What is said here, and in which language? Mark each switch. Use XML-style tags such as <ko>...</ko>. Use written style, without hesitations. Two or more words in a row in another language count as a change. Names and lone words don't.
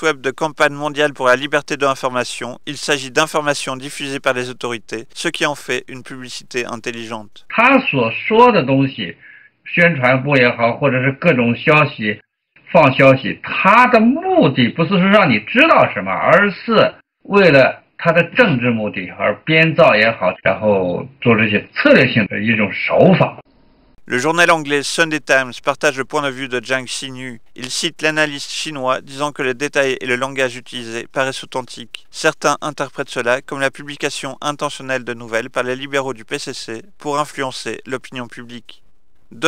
<fr>web de campagne mondiale pour la liberté de l'information, il s'agit d'informations diffusées par les autorités, ce qui en fait une publicité intelligente.</fr> <zh>他所说的东西，宣传部也好，或者是各种消息放消息，他的目的不是说让你知道什么，而是为了他的政治目的而编造也好，然后做这些策略性的一种手法。</zh> <fr>Le journal anglais Sunday Times partage le point de vue de Zhang Xinyu. Il cite l'analyste chinois disant que les détails et le langage utilisé paraissent authentiques. Certains interprètent cela comme la publication intentionnelle de nouvelles par les libéraux du PCC pour influencer l'opinion publique.</fr>